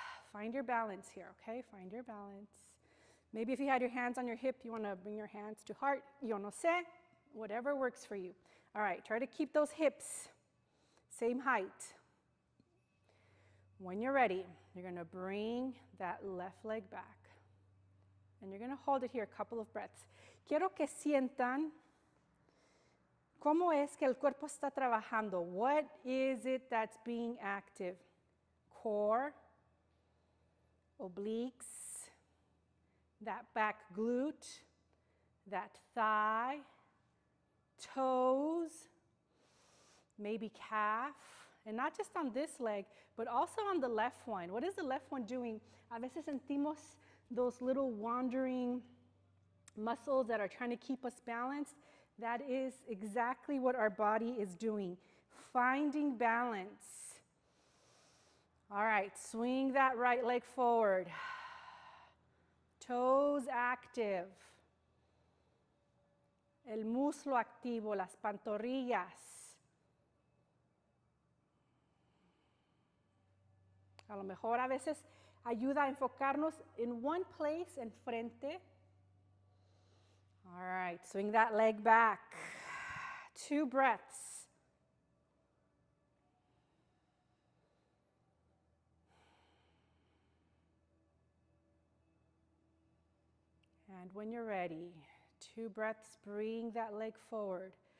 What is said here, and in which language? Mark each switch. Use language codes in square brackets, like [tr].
[en] Find your balance here, okay? Find your balance. Maybe if you had your hands on your hip, you want to bring your hands to heart. [es] Yo no sé. [en] Whatever works for you. All right, try to keep those hips same height. When you're ready, you're going to bring that left leg back. And you're going to hold it here a couple of breaths. [es] Quiero que sientan cómo es que el cuerpo está trabajando. [en] What is it that's being active? Core, obliques, that back glute, that thigh, toes, maybe calf. And not just on this leg, but also on the left one. What is the left one doing? [es] A veces sentimos [en] those little wandering muscles that are trying to keep us balanced. That is exactly what our body is doing, finding balance. All right, swing that right leg forward. Toes active. [es] El muslo activo, las pantorrillas. A lo mejor a veces ayuda a enfocarnos [en] in one place, [es] enfrente. [en] All right, swing that leg back. 2 breaths. And when you're ready, 2 breaths, bring that leg forward.